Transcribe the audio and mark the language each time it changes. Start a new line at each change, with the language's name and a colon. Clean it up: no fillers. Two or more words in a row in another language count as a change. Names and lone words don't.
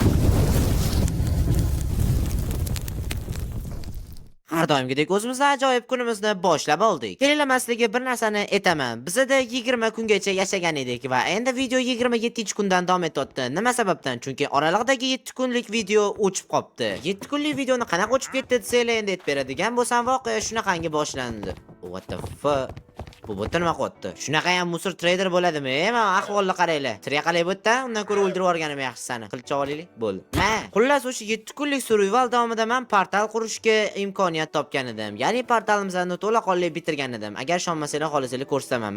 Uzbek: Har doimgidek o'zimizda ajoyib kunimizni boshlab oldik. Kelilamasligi bir narsani aytaman. Bizda 20 kungacha yashagan edik va endi video 27-kundan davom etyapti. Nima sababdan? Chunki oralig'idagi 7 kunlik video o'chib qopti. 7 kunlik videoni qanaqa o'chib ketdi desanglar endi aytib beradigan bo'lsam, voqea shunaqangi boshlandi.
English: What the fuck?
Uzbek: Bu botda nima qilyapti? Shunaqa ham musor trader bo'ladimi? Mana ahvolni qaranglar. Triqalay botda, undan ko'ra o'ldirib yuborganim yaxshi sani. Qilcha olaylik. Bo'ldi. Ha, xullas o'sha 7 kunlik survival davomida men portal qurishga imkoniyat topgan edim. Ya'ni portalimizni to'laqonli bitirgan edim. Agar ishonmasanglar, xohlasangiz ko'rsataman.